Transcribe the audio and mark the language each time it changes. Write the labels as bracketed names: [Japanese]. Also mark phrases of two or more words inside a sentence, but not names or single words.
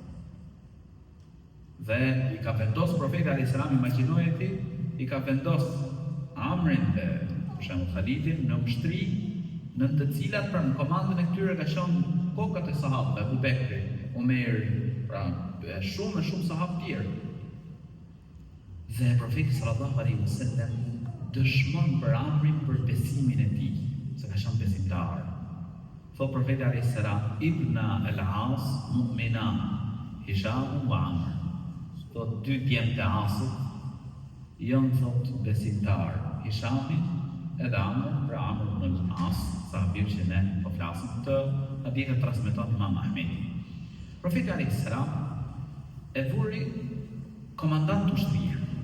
[Albanian] Dhe I ka vendos profeti [Arabic] عليه السلام, [Albanian] imagjinoje ti, I ka vendos Amrin dhe për shembull Khalidin në ushtri në të cilat pra në komandën e këtyre ka qenë kokat e sahabëve, Abu Bekri, Omeri, pra shumë sahabë tjerë. Dhe profeti [Arabic] صلى الله عليه وسلم [Albanian] dëshmon për Amrin për besimin e tij, se ka qenë besimtar. Thot profeti [Arabic] عليه السلام ابنا العاص مؤمنا هشام وعمرو. [Albanian] Thot 2 djemt e Asit janë thot besimtar, Hishami edhe Amr, pra Amr ibn al-As, sahabir që ne po flasim të hadithe transmeton Imam Ahmedi. Profeti [Arabic] عليه السلام [Albanian] e vuri komandant ushtrie.